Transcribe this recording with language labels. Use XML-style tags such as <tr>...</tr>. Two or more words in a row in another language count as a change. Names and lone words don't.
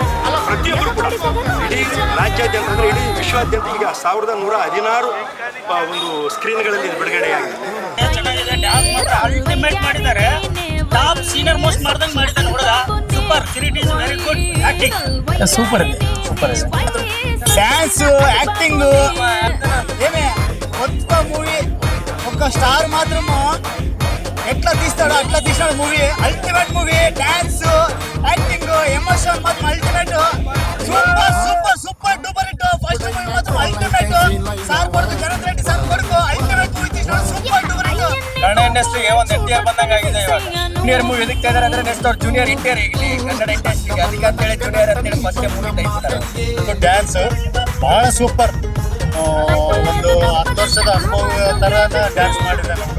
<kn>ಪ್ರತಿಯೊಬ್ಬರು ಕೂಡ ಇಡೀ ರಾಜ್ಯಾದ್ಯಂತ ಅಂದರೆ ಇಡೀ ವಿಶ್ವಾದ್ಯಂತ ಈಗ 1116 ಒಂದು ಸ್ಕ್ರೀನ್ಗಳಲ್ಲಿ ಬಿಡುಗಡೆಯಾಗಿದೆ. ಚೆನ್ನಾಗಿದೆ. ಡ್ಯಾನ್ಸ್ ಮಾತ್ರ ಅಲ್ಟಿಮೇಟ್ ಮಾಡಿದ್ದಾರೆ.</kn> <en>top senior most</en> <kn>ಮಾಡ್ದಂಗೆ ಮಾಡಿದ್ದಾನೆ ಹುಡುಗ.</kn> <en>Super. Kireet is very good acting.</en> <kn>ಸೂಪರ್ ಇದೆ, ಸೂಪರ್ ಇದೆ.</kn> <en>dance acting</en> <te>ఏమే కొత్త మూవీ ఒక స్టార్ మాత్రము ఎట్లా తీస్తాడో అట్లా తీసినాడు మూవీ.</te> <en>ultimate movie. dance acting emotion మాత్రం ultimate. super super super duper hit. first movie మాత్రం ultimate.</en> <te>సార్ కొడుకు జనార్దన్ రెడ్డి సార్ కొడుకు</te> <en>ultimate movie</en> <te>తీసినాడు.</te> <en>super duper hit.</en> <kn>ಕನ್ನಡ ಇಂಡಸ್ಟ್ರಿಗೆ ಒಂದು ಎನ್ಟಿಆರ್ ಬಂದಂಗೆ ಆಗಿದೆ ಇವಾಗ. ಜೂನಿಯರ್ ಮೂವಿ ಎದಕ್ಕೆ ತೆಗೆದಾರೆ ಅಂದ್ರೆ ನೆಕ್ಸ್ಟ್ ಅವ್ರು ಜೂನಿಯರ್ ಎನ್ಟಿಆರ್ ಈಗಲಿ ಕನ್ನಡ ಇಂಡಸ್ಟ್ರಿಗೆ. ಅದಕ್ಕೆ ಅಂತೇಳಿ ಜೂನಿಯರ್ ಅಂತೇಳಿ</kn> <en>first movie</en> <kn>ತೆಗಿತಾರೆ. ಡ್ಯಾನ್ಸ್ ಬಹಳ ಸೂಪರ್. ಒಂದು 10 ವರ್ಷದ ಅನುಭವ ಥರನ ಡ್ಯಾನ್ಸ್ ಮಾಡಿದ್ದಾನೆ ಅವರು.</kn>